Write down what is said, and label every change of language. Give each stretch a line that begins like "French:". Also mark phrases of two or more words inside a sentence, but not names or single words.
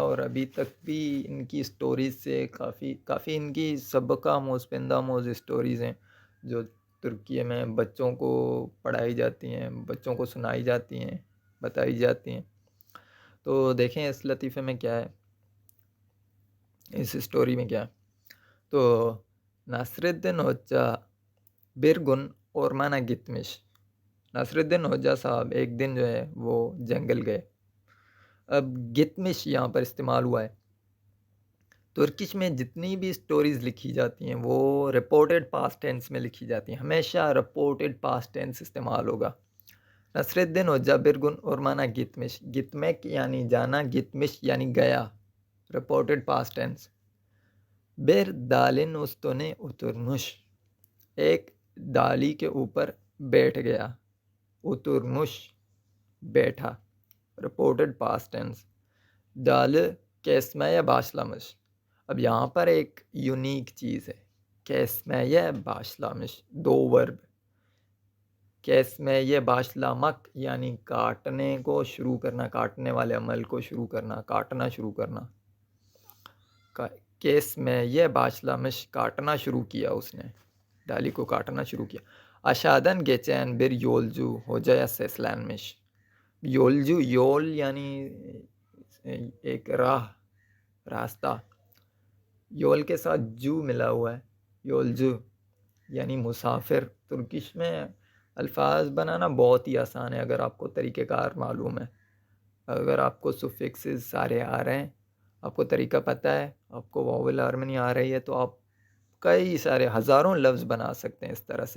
Hindi: और अभी तक भी इनकी स्टोरीज़ से काफ़ी काफ़ी इनकी सबका आमोज़ पेंदा आमोज़ स्टोरीज़ हैं, जो तुर्की में बच्चों को पढ़ाई जाती हैं, बच्चों को सुनाई जाती हैं, बताई जाती हैं। तो देखें इस लतीफ़े में क्या है, इस स्टोरी में क्या है।
Turkish: तो नासिरुद्दीन होज्जा bir gün ormana gitmiş।
Hindi: नासिरुद्दीन होज्जा साहब एक दिन जो है वो जंगल गए। अब गितमिश यहाँ पर इस्तेमाल हुआ है। तुर्किश में जितनी भी स्टोरीज़ लिखी जाती हैं वो
English: reported past tense
Hindi: में लिखी जाती हैं, हमेशा
English: reported past tense
Hindi: इस्तेमाल होगा। नसरुद्दीन होज्जा
Turkish: bir gün ormana gitmiş, gitmek
Hindi: यानी जाना, gitmiş यानी गया,
English: reported past tense.
Turkish: bir dalin üstüne oturmuş,
Hindi: एक डाली के ऊपर बैठ गया, उतुरमुश बैठा,
English: reported past tense.
Hindi: डाल
Turkish: kesmeye başlamış।
Hindi: अब यहाँ पर एक यूनिक चीज़ है,
Turkish: kesmeye başlamış,
Hindi: दो वर्ब।
Turkish: kesmeye başlamak
Hindi: यानी काटने को शुरू करना, काटने वाले अमल को शुरू करना, काटना शुरू करना।
Turkish: kesmeye başlamış,
Hindi: काटना शुरू किया उसने, डाली को काटना शुरू किया।
Turkish: Aşağıdan geçen bir yolcu hocaya seslenmiş। yolcu, yol
Hindi: यानी एक राह, रास्ता। योल के साथ जू मिला हुआ है, योलजू यानी मुसाफिर। तुर्किश में अल्फाज बनाना बहुत ही आसान है अगर आपको तरीक़ेकार मालूम है, अगर आपको सुफिक्सेस सारे आ रहे हैं, आपको तरीका पता है, आपको
English: vowel harmony
Hindi: आ रही है, तो आप कई सारे हज़ारों लफ्ज़ बना सकते हैं इस तरह से।